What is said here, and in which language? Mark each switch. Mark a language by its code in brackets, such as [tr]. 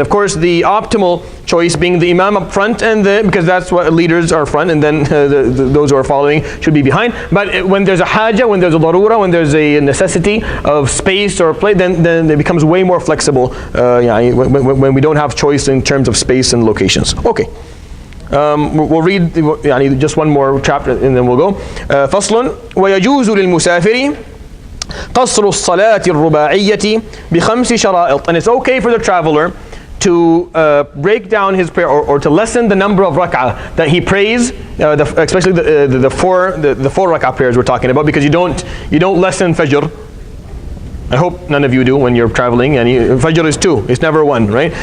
[en] Of course, the optimal choice being the imam up front, because that's what leaders are front, and then those who are following should be behind. But when there's a haja, when there's a darura, when there's a necessity of space or place, then it becomes way more flexible when we don't have choice in terms of space and locations. Okay. We'll read just one more chapter and then we'll go. [ar] فصل ويجوز للمسافر قصر الصلاة الرباعية بخمس شرائط. [en] And it's okay for the traveler to break down his prayer or to lessen the number of rak'ah that he prays, especially the four rak'ah prayers we're talking about, because you don't lessen fajr. I hope none of you do when you're traveling. And Fajr is 2, it's never 1, right?